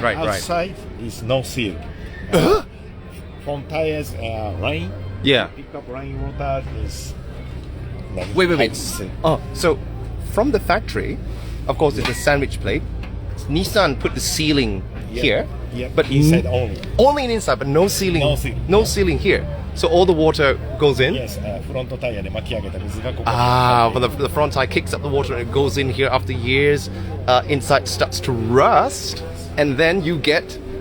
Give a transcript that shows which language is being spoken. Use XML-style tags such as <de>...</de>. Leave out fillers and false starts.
<en>Outside is no seal. From tires line. Yeah. Pick up line motor is. Wait. So from the factory, of course, it's a sandwich plate. Nissan put the sealing here, but inside only. Only inside, but no sealing. No sealing here. So all the water goes in. Yes, front tire</en> <ja>で巻き上げた水がここに。</ja> <en>But the front tire kicks up the water and it goes in here after years. Inside starts to rust, and then you get.</en>